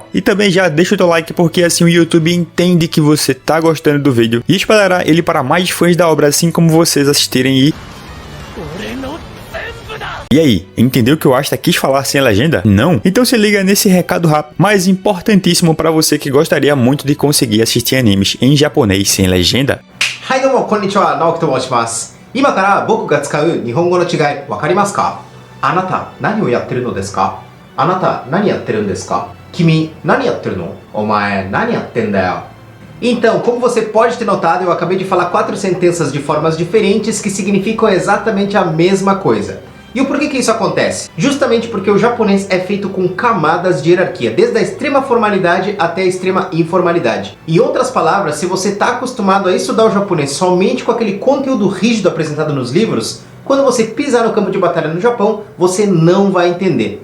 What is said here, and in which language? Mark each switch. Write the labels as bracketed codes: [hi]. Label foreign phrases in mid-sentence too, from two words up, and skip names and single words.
[pt] E também já deixa o teu like porque assim o YouTube entende que você tá gostando do vídeo e espalhará ele para mais fãs da obra assim como vocês assistirem E aí, entendeu o que o Asta quis falar sem legenda? Não? Então se liga nesse recado rápido, mas importantíssimo para você que gostaria muito de conseguir assistir animes em japonês sem legenda. [ja] はいどうもこんにちは、直樹と申します。今から僕が使う日本語の違いわかりますか？あなた何をやってるのですか？あなた何やってるんですか？君何やってるの？お前何やってんだよ。 [pt] Então, como você pode ter notado, eu acabei de falar 4 sentenças de formas diferentes que significam exatamente a mesma coisa. E o porquê que isso acontece? Justamente porque o japonês é feito com camadas de hierarquia, desde a extrema formalidade até a extrema informalidade. Em outras palavras, se você está acostumado a estudar o japonês somente com aquele conteúdo rígido apresentado nos livros, quando você pisar no campo de batalha no Japão, você não vai entender.